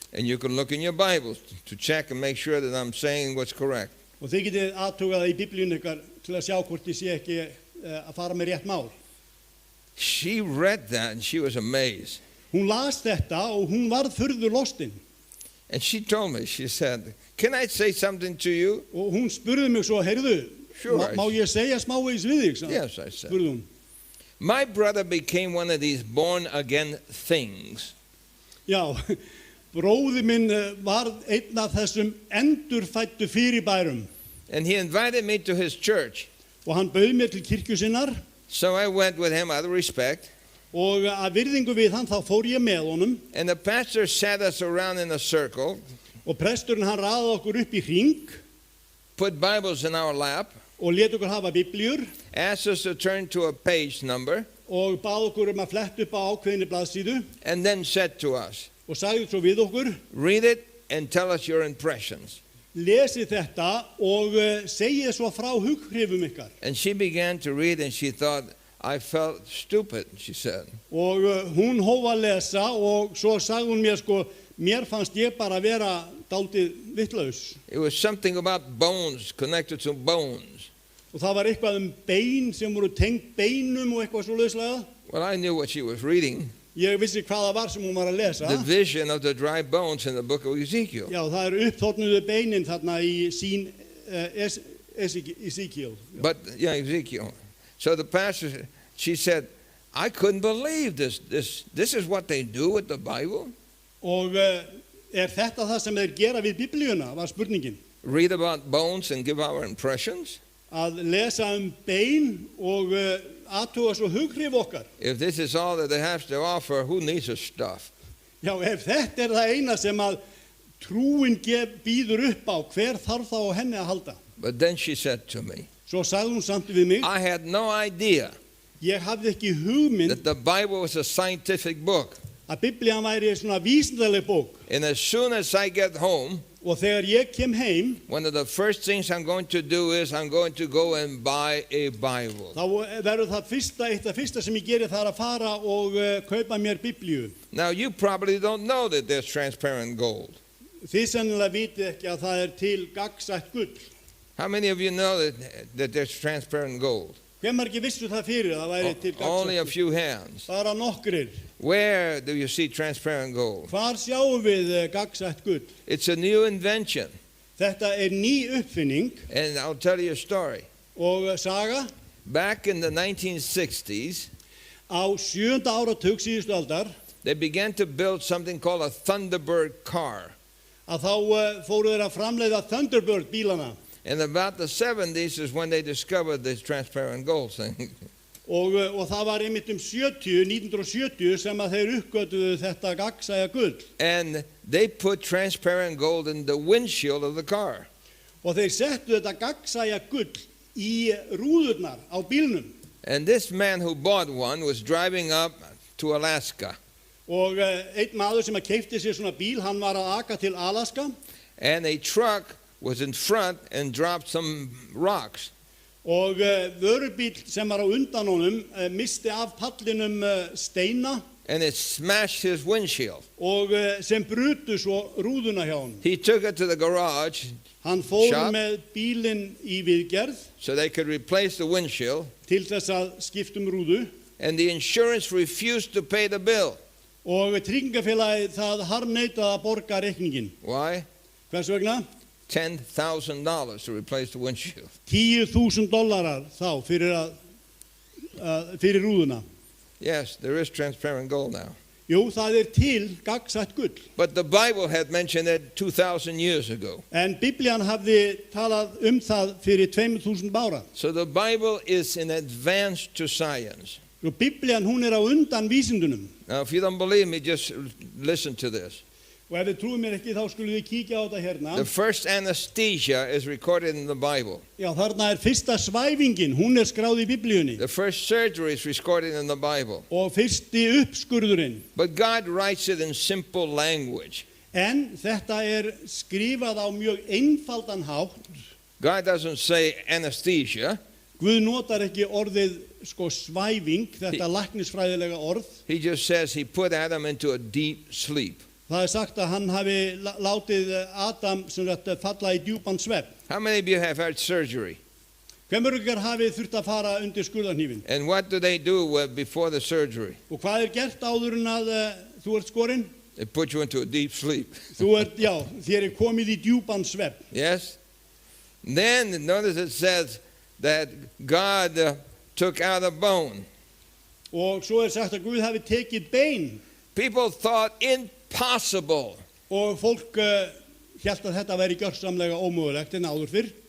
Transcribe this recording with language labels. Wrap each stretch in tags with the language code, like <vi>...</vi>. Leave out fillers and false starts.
<en>And you can look in your Bibles to check and make sure that I'm saying what's correct.</en> <is>Og þið getið aðtugað það í Biblíun ykkar til að sjá hvort þið sé ekki að fara með rétt mál.</is> <en>She read that and she was amazed.</en> <is>Hún las þetta og hún varð furðu lostin.</is> <en>And she told me, she said, can I say something to you?</en> <is>Og hún spurði mig svo, heyrðu,</is> <en>Sure,</en> <is>má ég segja smávegis við þig?</is> <en>Yes, I said.</en> <is>Spurði hún.</is> <en>My brother became one of these born-again things.</en> <is>Já, bróði minn varð einn af þessum endurfættu fyrirbærum.</is> <en>And he invited me to his church.</en> <is>Og hann bauð mér til kirkju sinnar.</is> <en>So I went with him out of respect.</en> <is>Og að virðingu við hann þá fór ég með honum.</is> <en>And the pastor sat us around in a circle,</en> <is>Og presturinn hann raðaði okkur upp í hring.</is> <en>put Bibles in our lap,</en> <is>Og lét okkur hafa biblíur.</is> <en>asked us to turn to a page number,</en> <is>Og bað okkur að fletta upp á ákveðinni blaðsíðu.</is> <en>and then said to us,</en> <is>Og sagði svo við okkur,</is> <en>read it and tell us your impressions.</en> <is>lesið þetta og segið svo frá hughrifum ykkar.</is> <en>And she began to read and she thought, I felt stupid, she said.</en> <is>Og hún hóf að lesa og svo sagði hún mér sko, mér fannst ég bara vera dálítið vitlaus.</is> <en>It was something about bones, connected to bones.</en> <is>Og það var eitthvað bein sem voru tengt beinum og eitthvað svo lauslega.</is> <en>Well, I knew what she was reading,</en> <is>Ég vissi hvað það var sem hún var að lesa.</is> <en>the vision of the dry bones in the book of Ezekiel.</en> <is>Já, það eru uppþornuðu beinin þarna í sín Ezekiel.</is> <en>But, yeah, Ezekiel. So the pastor, she said, I couldn't believe this. This is what they do with the Bible?</en> <is>Og þetta það sem þeir gera við biblíuna, var spurningin.</is> <en>Read about bones and give our impressions?</en> <is>Að lesa bein og athuga svo hughrif okkar.</is> <en>If this is all that they have to offer, who needs this stuff?</en> <is>Já, ef þetta það eina sem að trúin býður upp á, hver þarf þá á henni að halda?</is> <en>But then she said to me,</en> <is>Svo sagði hún samt við mig,</is> <en>I had no idea</en> <is>ég hafði ekki hugmynd</is> <en>that the Bible was a scientific book.</en> <is>að biblían væri svona vísindaleg bók.</is> <en>And as soon as I get home,</en> <is>Og þegar ég kem heim,</is> <en>one of the first things I'm going to do is I'm going to go and buy a Bible.</en> <is>þá verður það eitt af fyrsta sem ég geri það að fara og kaupa mér biblíu.</is> <en>Now, you probably don't know that there's transparent gold.</en> <is>Þið sennilega vitið ekki að það er til gagnsætt gull.</is> <en>How many of you know that there's transparent gold?</en> <is>Hver margir vissu það fyrir að það væri til</is> <en>Only a</en> <is>gagnsætt gull?</is> <en>few hands.</en> <is>Bara nokkrir.</is> <en>Where do you see transparent gold?</en> <is>Hvar sjáum við gagnsætt gull?</is> <en>It's a new invention.</en> <is>Þetta er ný uppfinning</is> <en>And I'll tell you a story.</en> <is>og saga.</is> <en>Back in the 1960s,</en> <is>Á 7. áratug síðustu aldar</is> <en>they began to build something called a Thunderbird car.</en> <is>að þá fóru þeir að framleiða Thunderbird bílana.</is> <en>And about the 70s is when they discovered this transparent gold thing.</en> <is>Og það var einmitt 1970 sem að þeir uppgötuðu þetta gagnsæja gull.</is> <en>And they put transparent gold in the windshield of the car.</en> <is>Og þeir settu þetta gagnsæja gull í rúðurnar á bílnum.</is> <en>And this man who bought one was driving up to Alaska.</en> <is>Og einn maður sem að keipti sér svona bíl, hann var að aka til Alaska.</is> <en>And a truck was in front and dropped some rocks.</en> <is>Og vörubíl sem var á undan honum misti af pallinum steina</is> <en>And it smashed his windshield.</en> <is>og sem brutu svo rúðuna hjá honum.</is> <en>He took it to the garage</en> <is>Hann fór</is> <en>Shop.</en> <is>með bílinn í viðgerð</is> <en>so they could replace the windshield.</en> <is>til þess að skipta rúðu.</is> <en>And the insurance refused to pay the bill.</en> <is>Og tryggingafélagið það harðneitaði að borga reikningin.</is> <en>Why?</en> <is>Hvers vegna?</is> <en>$10,000 to replace the windshield.</en> <is>$10,000 þá fyrir rúðuna.</is> <en>Yes, there is transparent gold now.</en> <is>Jú, það er til gagnsætt gull.</is> <en>But the Bible had mentioned it 2,000 years ago.</en> <is>En Biblían hafði talað það fyrir 2000 ára.</is> <en>So the Bible is in advance to science.</en> <is>Og Biblían hún er á undan vísindunum.</is> <en>Now, if you don't believe me, just listen to this.</en> <is>Og ef þið trúið mér ekki þá skulum við kíkja á þetta hérna.</is> <en>The first anesthesia is recorded in the Bible.</en> <is>Já, þarna fyrsta svæfingin, hún skráð í Biblíunni.</is> <en>The first surgery is recorded in the Bible.</en> <is>Og fyrsti uppskurðurinn.</is> <en>But God writes it in simple language.</en> <is>En þetta skrifað á mjög einfaldan hátt.</is> <en>God doesn't say anesthesia.</en> <is>Guð notar ekki orðið svæfing, þetta læknisfræðilega orð.</is> <en>He just says he put Adam into a deep sleep.</en> <is>Það sagt að hann hafi látið Adam sem þetta falla í djúpan svepp.</is> <en>How many of you have had surgery?</en> <is>Hve mörgur hafið þurft að fara undir skurðarhnífinn?</is> <en>And what do they do before the surgery?</en> <is>Og hvað gert áður en að þú ert skorinn?</is> <en>They put you into a deep sleep.</en> <is>Þér komið í djúpan svepp.</is> <en>Yes? Then notice it says that God took out a bone.</en> <is>Og svo sagt að Guð hafi tekið bein.</is> <en>People thought impossible.</en> <is>Og fólk hélt að þetta væri gjörsamlega ómögulegt en áður fyrr.</is>